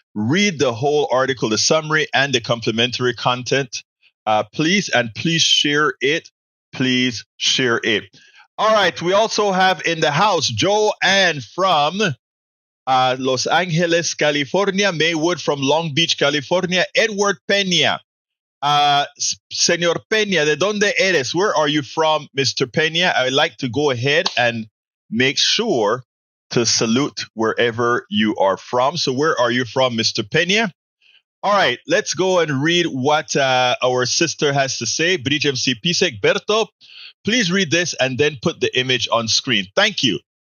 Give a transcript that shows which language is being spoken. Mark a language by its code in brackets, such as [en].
[en] Read the whole article, the summary, and the complementary content. Please share it. Please share it. All right. We also have in the house Joanne from Los Angeles, California. Maywood from Long Beach, California. Edward Peña. [es] Señor Peña, ¿de dónde eres? [en] Where are you from, Mr. Peña? I would like to go ahead and make sure to salute wherever you are from. So where are you from, Mr. Peña? All right, let's go and read what our sister has to say. Bridge MC Pisek. Berto, please read this and then put the image on screen. Thank you.